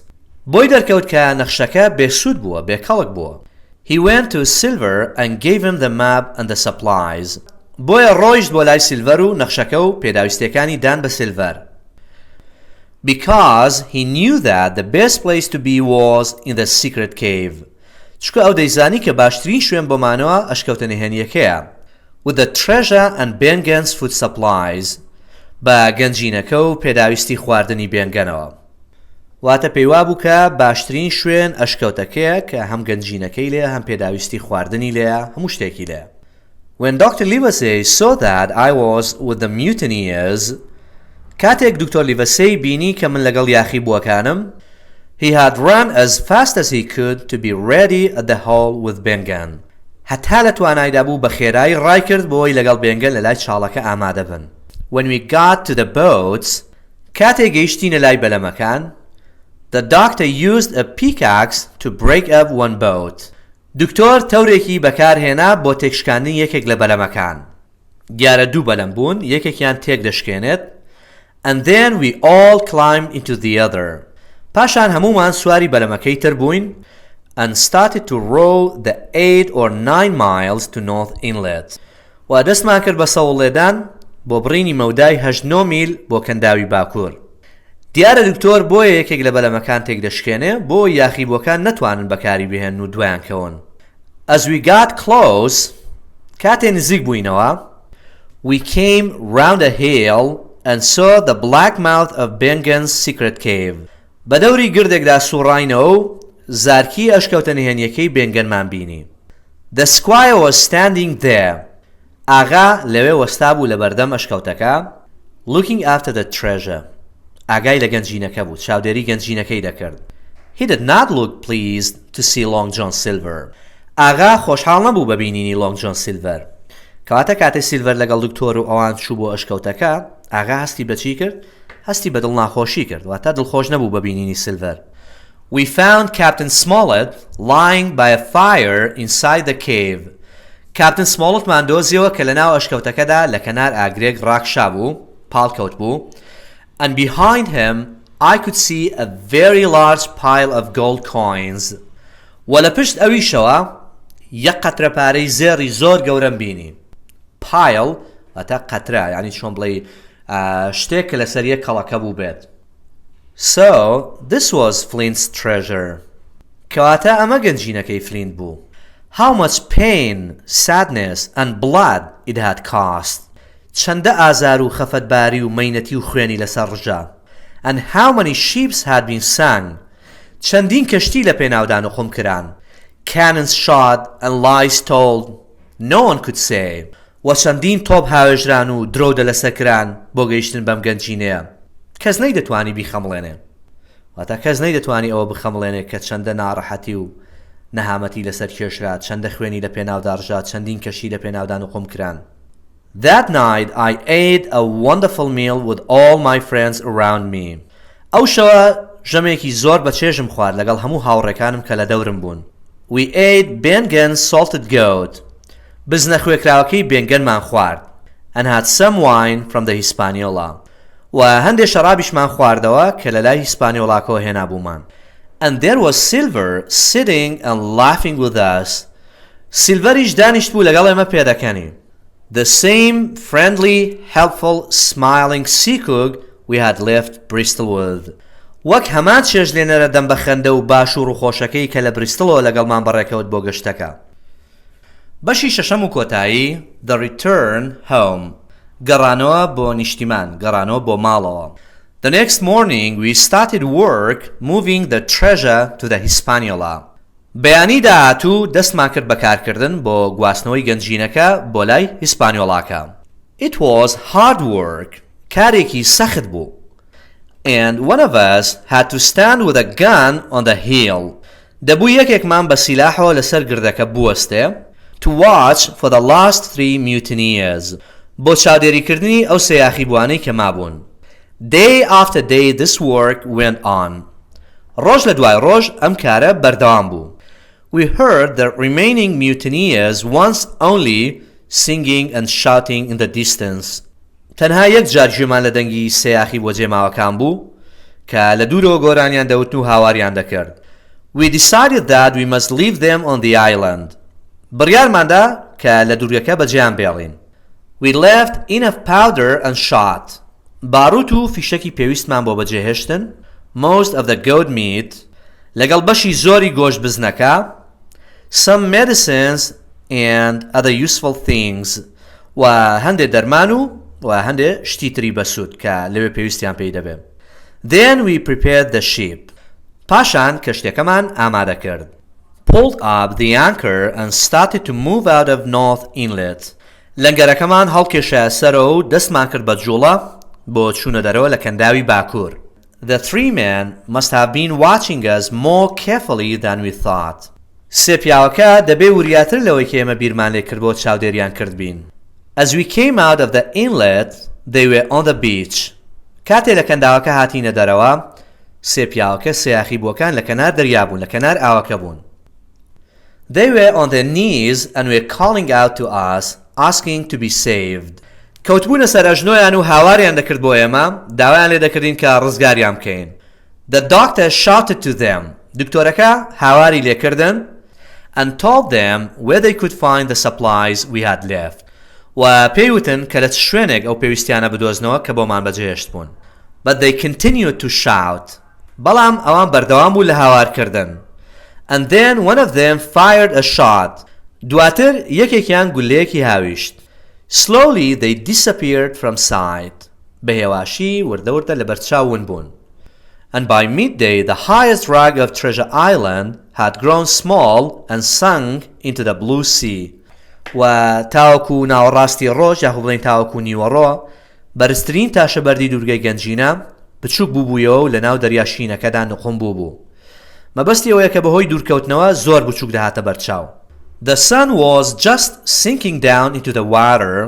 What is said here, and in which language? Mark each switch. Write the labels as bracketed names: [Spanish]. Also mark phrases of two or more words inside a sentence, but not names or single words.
[Central Kurdish] بۆی دەرکەوت کە نەخشەکە بێسوود بووە، بێکەڵک بووە. [English] He went to Silver and gave him the map and the supplies. [Central Kurdish] بۆیە ڕۆیشت بۆ لای سیلڤەر و نەخشەکە و پێداویستیەکانی دان بە سیلڤەر. [English] Because he knew that the best place to be was in the secret cave. [Central Kurdish] چکە ئەو دەیزانی کە باشترین شوێن بۆ مانەوە ئەشکەوتە نهێنیەکەیە. [English] With the treasure and Bengen's food supplies. [Central Kurdish] بە گەنجینەکە و پێداویستی خواردنی بێنگەنەوە. واتە پێیوا بوو کە باشترین شوێن ئەشکەوتەکەیە کە هەم گەنجینەکەی لێ هەم پێداویستی خواردنی لێە هەموو شتێکی لێ. [English] When Dr. Livesey saw that I was with the mutineers, [Central Kurdish] کاتێک دکتۆر لیڤەسەی بینی کە من لەگەڵ یاخی بووەکانم، [English] he had run as fast as he could to be ready at the hall with Bengen. [Central Kurdish] هەتا لە توانایدا بوو بە خێرایی ڕای کرد بۆی لەگەڵ بێنگەن لە لای چاڵەکە ئامادە بن. [English] When we got to the boats, [Central Kurdish] کاتێک گەیشتینە لای بەلەمەکان, [English] the doctor used a pickaxe to break up one boat. [Central Kurdish] دکتۆر تەورێکی بەکارهێنا بۆ تێکشکاندنی یەکێک لە بەلەمەکان. دیارە دوو بەلەم بوون، یەکێکیان تێک دەشکێنێت. [English] And then we all climbed into the other. [Central Kurdish] پاشان هەمومان سواری بەلەمەکەی تر بووین [English] and started to row the 8 or 9 miles to North Inlet. [Central Kurdish] و دەستمان کرد بە سەوڵێدان بۆ بڕینی مەودای 8-9 میل بۆ کەنداوی باکوور. دیارە دکتۆر بۆیە یەکێک لە بەلەمەکان تێک دەشکێنێ بۆ یاخیبووەکان نەتوانن بەکاری بهێن و دوایان کەون. [English] As we got close, [Central Kurdish] کاتێ نزیک بووینەوە, [English] we came round a hill and saw the black mouth of Bengen's secret cave. [Central Kurdish] بەدەوری گردێکدا سوڕاینەوە و زارکی ئەشکەوتە نهێنیەکەی بێنگەنمان بینی. [English] The squire was standing there. [Central Kurdish] ئاغا لەوێ وەستا بوو لە بەردەم ئەشکەوتەکە, [English] looking after the treasure. [Central Kurdish] ئاگای لە گەنجینەکە بوو, چاودێری گەنجینەکەی دەکرد. [English] He did not look pleased to see Long John Silver. [Central Kurdish] ئاغا خۆشحاڵ نەبوو بە بینینی Long John Silver. کەواتە کاتێ سیلڤەر لەگەڵ دکتۆر و ئەوان چوو بۆ ئەشکەوتەکە, ئاغا هەستی بە چی کرد؟ هەستی بە دڵناخۆشی کرد, واتە دڵخۆش نەبوو بە بینینی سیلڤەر. [English] We found Captain Smollett lying by a fire inside the cave. [Central Kurdish] کاپتن سمۆڵتمان دۆزیەوە کە لەناو ئەشکەوتەکەدا لە کەنار ئاگرێک ڕاکشا بوو, پاڵکەوت بوو. [English] And behind him I could see a very large pile of gold coins. [Central Kurdish] و لە پشت ئەویشەوە یەک قەترە پارەی زێڕی زۆر گەورەم بینی. Pile واتە قەترە, یعنی چۆن بڵێ شتێک کە لەسەر یەک کەڵەکە بوو بێت. [English] So this was Flint's treasure. [Central Kurdish] کەواتە ئەمە گەنجینەکەی فلینت بوو. [English] How much pain, sadness and blood it had cost. [Central Kurdish] چەندە ئازار و خەفەتباری و مەینەتی و خوێنی لەسەر ڕژا. [English] And how many ships had been sunk. [Central Kurdish] چەندین کەشتی لە پێناودان و خۆمکران. [English] Cannons shot and lies told. No one could say. [Central Kurdish] و چەندین تۆپ هاوێژران و درۆدە لەسەرکران بۆ گەیشتن بەم گەنجینەیە. کەس نەیدەتوانی بیخەمڵێنێ. واتە کەس نەیدەتوانی ئەوە بخەمڵێنێ کە چەندە ناڕەحەتی و نەهامەتی لەسەر کێشرا, چەندە خوێنی لە پێناودا ڕژا, چەندین کەشی لە پێناودان و خۆمکران. [English] That night I ate a wonderful meal with all my friends around me. [Central Kurdish] ئەو شەوە ژەمێکی زۆر بە چێژم خوارد لەگەڵ هەموو هاوڕێکانم کە لە دەورم بوون. [English] We ate Bengen's salted goat. [Central Kurdish] بزنە خوێکراوەکەی بێنگەنمان خوارد. [English] And had some wine from the Hispaniola. [Central Kurdish] و هەندێک شەرابیشمان خواردەوە کە لە لای هیسپانیۆڵاکەوە هێنابوومان. [English] And there was Silver sitting and laughing with us. [Central Kurdish] سیلڤەریش دانیشت بوو لەگەڵ ئێمە پێدەکەنی. [English] The same friendly, helpful, smiling seacook we had left Bristol with. [Central Kurdish] وەک هەمان چێژ لێنەرە دەم بە خەندە و باش و ڕووخۆشەکەی کە لە بریستڵەوە لەگەڵمان بەڕێکەوت بۆ گەشتەکە. بەشی شەشەم و کۆتایی, [English] The Return Home. [Central Kurdish] گەڕانەوە بۆ نیشتیمان, گەڕانەوە بۆ ماڵەوە. [English] The next morning we started work moving the treasure to the Hispaniola. [Central Kurdish] بەیانی داهاتوو دەستمان کرد بەکارکردن بۆ گواستنەوەی گەنجینەکە بۆ لای هیسپانیۆڵاکە. [English] It was hard work. [Central Kurdish] کارێکی سەخت بوو. [English] And one of us had to stand with a gun on the hill. [Central Kurdish] دەبوو یەکێکمان بە سیلاحەوە لەسەر گردەکە بوەستێ [English] to watch for the last 3 mutineers. [Central Kurdish] بۆ چاودێریکردنی ئەو سێ یاخیبوانەی کە مابوون. [English] Day after day this work went on. [Central Kurdish] ڕۆژ لە دوای ڕۆژ ئەم کارە بەردەوام بوو. [English] We heard the remaining mutineers once only singing and shouting in the distance. [Central Kurdish] تەنها یەک جار گوێمان لە دەنگی سەیاخی بۆ جێماوەکان بوو کە لە دوورەوە گۆرانیان دەوتن و هاواریان دەکرد. [English] We decided that we must leave them on the island. [Central Kurdish] بڕیارماندا کە لە دوورگەکە بەجێیان بێڵین. [English] We left enough powder and shot. [Central Kurdish] باروت و فیشەکی پێویستمان بۆ بەجێهێشتن. [English] Most of the goat meat. [Central Kurdish] لەگەڵ بەشی زۆری گۆشت بزنەکە. [English] Some medicines and other useful things. [Central Kurdish] و هەندێک دەرمان و هەندێک شتی تری بەسوود کە لەوێ پێویستیان پێی دەبێت. [English] Then we prepared the ship. [Central Kurdish] پاشان کەشتێکەمان ئامادە کرد. [English] Pulled up the anchor and started to move out of North Inlet. [Central Kurdish] لەنگەرەکەمان هەڵکێشایە سەرەوە و دەستمان کرد بە جوڵە بۆ چوونە دەرەوە لە کەنداوی باکوور. [English] The three men must have been watching us more carefully than we thought. [Central Kurdish] سێ پیاوەکە دەبێ وریاتر لەوەی کە ئێمە بیرمان لێ کردبوو چاودێریان کردبین. [English] As we came out of the inlet, they were on the beach. [Central Kurdish] کاتێ لە کەنداوەکە هاتینە دەرەوە، سێ پیاوەکە سەیاخی بووەکان لە کەنار دەریا بوون، لە کەنار ئاوەکە بوون. [English] They were on their knees and were calling out to us, asking to be saved. [Central Kurdish] کەوتبوونە سەر ئەژنۆیان و هاواریان دەکرد بۆ ئێمە، داوایان لێ دەکردین کە ڕزگاریان بکەین. [English] The doctor shouted to them. [Central Kurdish] دکتۆرەکە هاواری لێکردن [English] and told them where they could find the supplies we had left. [Central Kurdish] و پێیوتن کە لە شوێنێک ئەو پێویستیانە بدۆزنەوە کە بۆمان بەجێهێشت بوون. [English] But they continued to shout. [Central Kurdish] بەڵام ئەوان بەردەوام بوو لە هاوارکردن. [English] And then one of them fired a shot. [Central Kurdish] دواتر یەکێکیان گولەیەکی هاویشت. [English] Slowly they disappeared from sight. [Central Kurdish] بەهێواشی وردەوردە لە بەرچاون بوون. [English] And by midday the highest rag of Treasure Island had grown small and sunk into the blue sea. [Central Kurdish] و تاوەکو ناوەڕاستی ڕۆژ یاخو بڵێن تاوەکو نیوەڕۆ بەرزترین تاشە بەردی دورگەی گەنجینە بچووک بووبوویەوە و لە ناو دەریاشینەکەدا نقم بوو. مەبەستی ئەوەیە کە بەهۆی دوورکەوتنەوە زۆر بچووک دەهاتە بەرچاو. [English] The sun was just sinking down into the water.